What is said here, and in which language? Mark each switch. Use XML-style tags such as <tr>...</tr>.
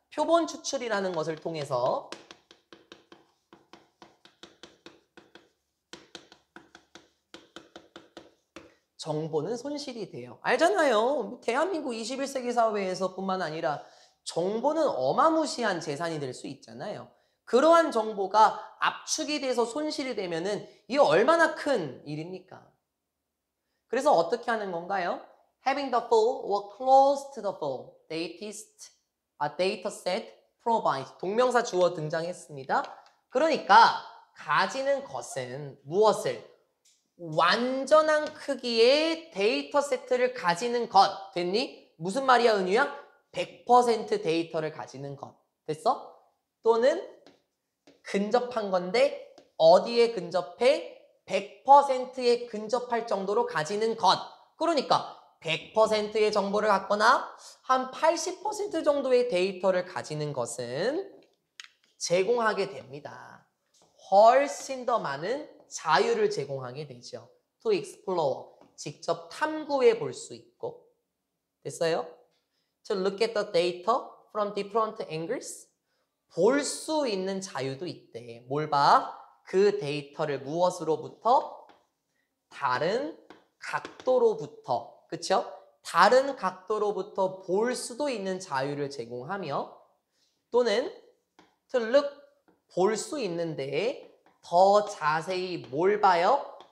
<ko>표본 추출이라는 것을 통해서 정보는 손실이 돼요. 알잖아요. 대한민국 21세기 사회에서 뿐만 아니라 정보는 어마무시한 재산이 될 수 있잖아요. 그러한 정보가 압축이 돼서 손실이 되면은 이게 얼마나 큰 일입니까? 그래서 어떻게 하는 건가요?</ko> <en>Having the full or close to the full data set provides.</en> <ko>동명사 주어 등장했습니다. 그러니까 가지는 것은 무엇을? 완전한 크기의 데이터 세트를 가지는 것. 됐니? 무슨 말이야, 은유야? 100% 데이터를 가지는 것. 됐어? 또는 근접한 건데 어디에 근접해? 100%에 근접할 정도로 가지는 것. 그러니까 100%의 정보를 갖거나 한 80% 정도의 데이터를 가지는 것은 제공하게 됩니다. 훨씬 더 많은 자유를 제공하게 되죠.</ko> <en>To explore,</en> <ko>직접 탐구해 볼 수 있고. 됐어요?</ko> <en>To look at the data from different angles.</en> <ko>볼 수 있는 자유도 있대. 뭘 봐? 그 데이터를 무엇으로부터? 다른 각도로부터. 그쵸? 다른 각도로부터 볼 수도 있는 자유를 제공하며 또는 to look, 볼 수 있는데 더 자세히 뭘 봐요?</ko>